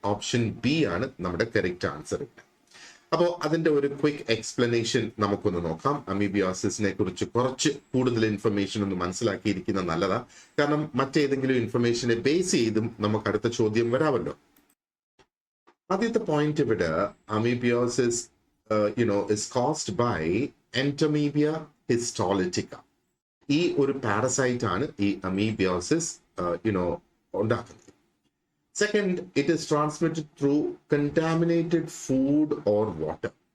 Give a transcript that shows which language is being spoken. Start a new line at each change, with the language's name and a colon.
Malayalam: Option B ആണ് നമ്മുടെ correct answer. അപ്പോൾ അതിന്റെ ഒരു ക്വിക്ക് എക്സ്പ്ലനേഷൻ നമുക്കൊന്ന് നോക്കാം. അമീബിയാസിസിനെ കുറിച്ച് കുറച്ച് കൂടുതൽ ഇൻഫർമേഷൻ ഒന്ന് മനസ്സിലാക്കിയിരിക്കുന്ന നല്ലതാ. കാരണം മറ്റേതെങ്കിലും ഇൻഫർമേഷനെ ബേസ് ചെയ്തും നമുക്ക് അടുത്ത ചോദ്യം വരാമല്ലോ. ആദ്യത്തെ പോയിന്റ് ഇവിടെ,
English: Amoebiasis is caused by Entamoeba histolytica.
Malayalam: ഈ ഒരു പാരസൈറ്റ് ആണ് ഈ അമീബിയോസിസ് ഉണ്ടാക്കുന്നത്.
English: Second, it is transmitted through contaminated food or water.